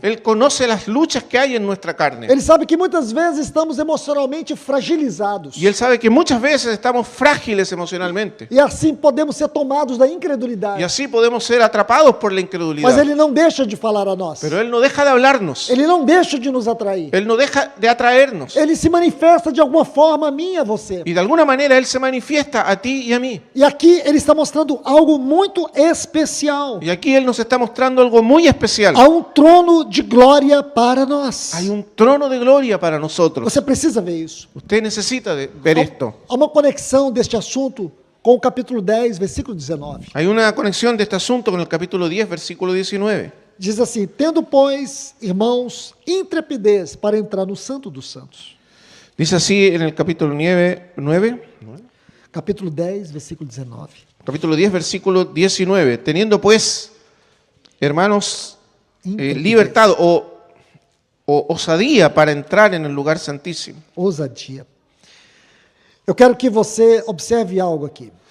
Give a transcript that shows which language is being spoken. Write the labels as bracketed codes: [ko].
[es] Él conoce las luchas que hay en nuestra carne. [pt] Ele sabe que muitas vezes estamos emocionalmente fragilizados. [es] Y Él sabe que muchas veces estamos frágiles emocionalmente. [pt] E assim podemos ser tomados da incredulidade. [es] Y así podemos ser atrapados por la [pt] Mas [es] incredulidad. [pt] Ele não deixa de falar a nós. [es] Pero Él no deja de hablarnos. [pt] Ele não deixa de nos atrair. [es] Él no deja de atraernos. [pt] Ele se manifesta de alguma forma a mim e a você. [es] Y de alguna manera Él se manifiesta a ti y a mí. [pt] E aqui Ele está mostrando algo muito especial. [es] Y aquí Él nos está mostrando algo muy especial. [pt] Há um trono de glória para nós. [es] Hay un trono de gloria para nosotros. [pt] Você precisa ver isso. [es] Usted necesita ver esto. [pt] Há uma conexão deste assunto com o capítulo 10, versículo 19. [es] Hay una conexión de este asunto con el capítulo 10, versículo 19. [pt] Diz assim: tendo, pois, irmãos, intrepidez para entrar no Santo dos Santos. [es] Dice así en el capítulo 9, [pt] Capítulo 10, versículo 19. [es] capítulo 10, versículo 19. Teniendo pues, hermanos, [pt] Intrepidez. [es] libertad o o osadía para entrar en el lugar santísimo. [pt] Ousadia. Eu quero que você observe algo aqui.